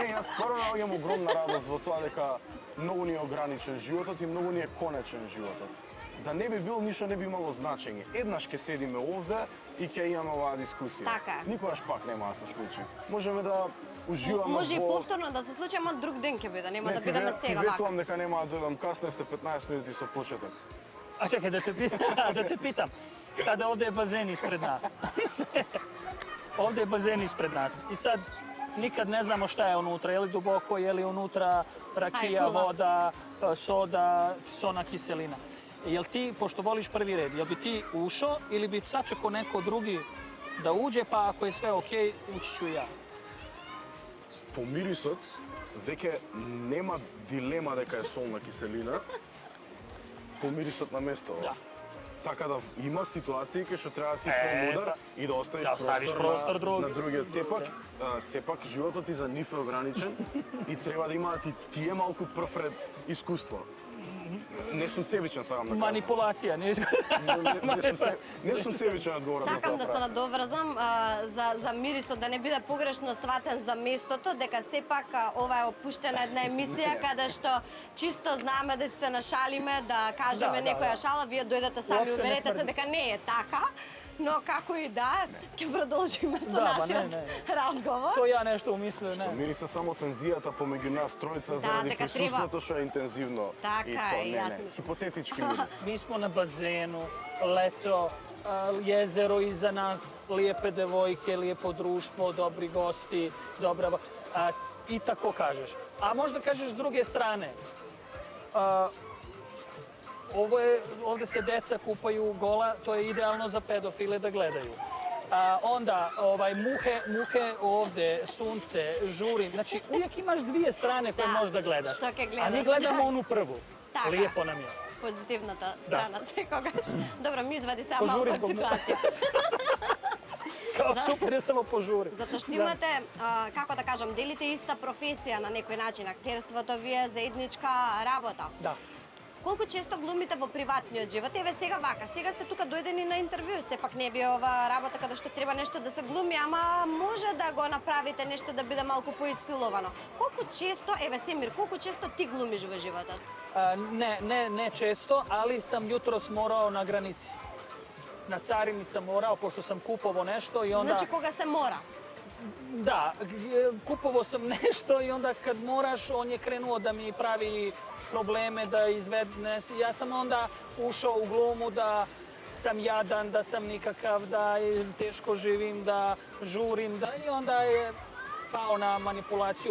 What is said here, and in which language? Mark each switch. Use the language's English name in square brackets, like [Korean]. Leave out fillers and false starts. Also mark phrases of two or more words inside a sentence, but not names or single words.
[Macedonian] Не, јас стварно наоѓам огромна радост во тоа дека многу ни е ограничен животот и многу ни е конечен животот. Да не би бил, ништо не би имало значење. Еднаш ќе седиме овде и ќе имаме оваа дискусија. Така е. Никогаш пак нема да се случи. Можеме да уживаме Може и во... повторно да се случи, ама друг ден ќе биде, нема да ти бидеме ве- сега Ти вака. ветувам дека нема да дојдам касно, сте 15 минути со почеток. [Bosnian] A čekaj, da te pitam. Sada ovdje je bazen ispred nas. Ovdje je bazen ispred nas. I sad nikad ne znamo šta je unutra. Je li duboko, je li unutra rakija, Aj, kula. voda, soda, kisona kiselina. Jel ti, pošto voliš prvi red, jel bi ti ušao ili bi sačekao neko drugi da uđe, pa ako je sve okej, ući ću i ja? [Macedonian] По мирисот, веќе нема дилема дека е солна киселина. По мирисот на место. Да. Така да има ситуации кај што треба да си Е, помодар и да оставиш да оставиш простор на, друг. на другиот. Сепак животот ти за нив е ограничен и треба да има ти е малку првред искуство. Не сум себичен, сакам да кажам. [Bosnian] Manipulacija, ne [Macedonian] Не сум себичен одговорен за Сакам тоа да се правам. надоврзам за мирисот, да не биде погрешно сватен за местото, дека сепак ова е опуштена една емисија каде што чисто знаеме да се нашалиме, да кажеме Да, некоја шала, вие дојдете сами, [Bosnian] Уопште не [Macedonian] уверете се [Bosnian] смрди. [Macedonian] дека не е така. Но како и да, ќе продолжиме со Да, ба, нашиот не. разговор. [Bosnian] To ja nešto umislio, ne. [Macedonian] Мириса само тензијата помеѓу нас тројца Да, заради дека присуството што е интензивно. Така и е, тоа, и не, јас не, мислам. хипотетички мирис. [Bosnian] Mi smo na bazenu, leto, jezero iza nas, lijepe devojke, lijepo društvo, dobri gosti, dobra... I tako kažeš. A možda kažeš s druge strane, ovdje se deca kupaju gola, to je idealno za pedofile da gledaju. Onda muhe ovdje, sunce, žurim, znači uvijek imaš dvije strane koje Da, možeš da gledaš. [Macedonian] што ќе [Bosnian] A mi [Macedonian] gledaš, [Bosnian] gledamo [Macedonian] da. [Bosnian] onu prvu. [Macedonian] Така. [Bosnian] Lijepo nam je. [Macedonian] Позитивната страна секогаш. Добро, ми извади само [Bosnian] Пожури [Macedonian] малку од [Bosnian] због [Macedonian] ситуација. [Bosnian] Kao super je samo požuri. [Macedonian] Затоа што имате, како да кажам, делите иста професија на некој начин. Актерството ви е заедничка работа. [Bosnian] Da. [Macedonian] Колку често глумите во приватниот живот? Еве сега вака, сега сте тука дојдени на интервју, сепак не ви е ова работа каде што треба нешто да се глуми, ама може да го направите нешто да биде малку поисфиловано. Колку често, еве Семир, колку често ти глумиш во животот? [Bosnian] Ne često, ali sam jutros morao na granici. Na carini sam morao, pošto sam kupovao nešto i onda... [Macedonian] Значи кога се мора. [Bosnian] Da, kupovao sam nešto i onda kad moraš, on je krenuo da mi pravi probleme, da izvedne. Ja sam onda ušao u glumu da sam jadan, da sam nikakav, da teško živim, da žurim, da i onda je pao na manipulaciju.